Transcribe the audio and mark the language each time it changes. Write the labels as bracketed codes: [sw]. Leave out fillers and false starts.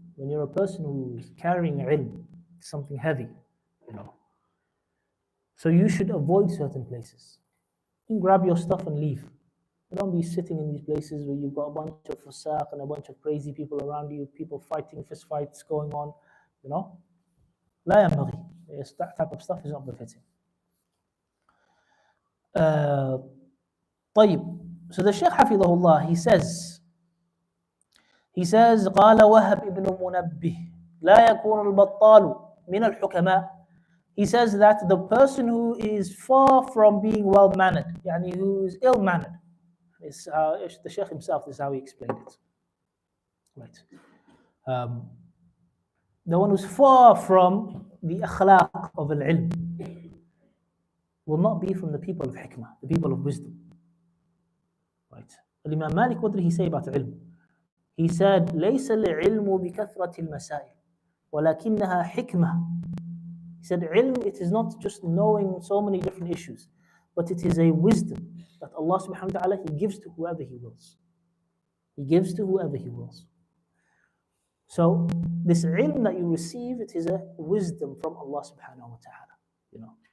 [en] When you're a person who's carrying ilm, something heavy, So you should avoid certain places. You can grab your stuff and leave. You don't be sitting in these places where you've got a bunch of fusaq and a bunch of crazy people around you, people fighting, fist fights going on, [ar] لا ينبغي. [en] That type of stuff is not befitting. [ar] طيب. [en] So the Shaykh Hafidhahullah, he says [ar] قال وهب ابن منبه لا يكون البطال من الحكماء. [en] He says that the person who is far from being well-mannered, who is ill-mannered, the Shaykh himself, this is how he explained it. Right. The one who's far from the akhlaq of al-ilm will not be from the people of hikmah, the people of wisdom. Right. Imam Malik, what did he say about ilm? He said, [ar] ليس العلم بكثرة المسائل ولكنها حكمة. [en] He said, ilm, it is not just knowing so many different issues, but it is a wisdom that Allah subhanahu wa ta'ala, He gives to whoever He wills. He gives to whoever He wills. So this ilm that you receive, it is a wisdom from Allah subhanahu wa ta'ala.